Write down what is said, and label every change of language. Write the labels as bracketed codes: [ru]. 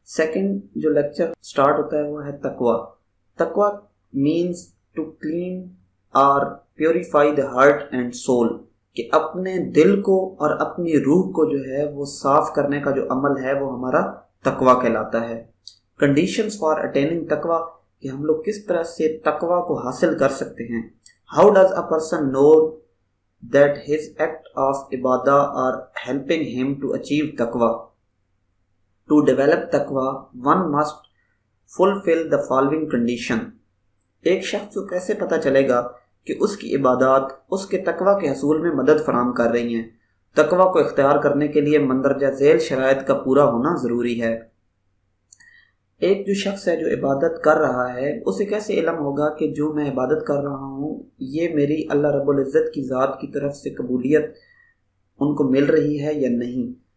[hi] Second जो lecture start होता है वो है तकवा। तकवा [en] means to clean और purify the heart and soul, [hi] कि अपने दिल को और अपनी रूह को जो है वो साफ करने का जो अमल है वो हमारा तकवा कहलाता है। [en] conditions for attaining [hi] तकवा, कि हम लोग किस तरह से तकवा को हासिल कर सकते हैं। [en] How does a person know that his act of ibadah are helping him to achieve taqwa. To develop taqwa, one must fulfill the following condition. [hi] एक शख्स को कैसे पता चलेगा कि उसकी इबादत उसके तकवा के हसूल में मदद फराम कर रही हैं। तकवा को इख्तियार करने के लिए मंदरजा झेल शराइत का पूरा होना ज़रूरी है। एक जो शख्स है जो इबादत कर रहा है उसे कैसे इल्म होगा कि जो मैं इबादत कर रहा हूँ ये मेरी अल्लाह रब्बुल इज़्ज़त की ज़ात की तरफ से कबूलियत उनको मिल रही है या नहीं।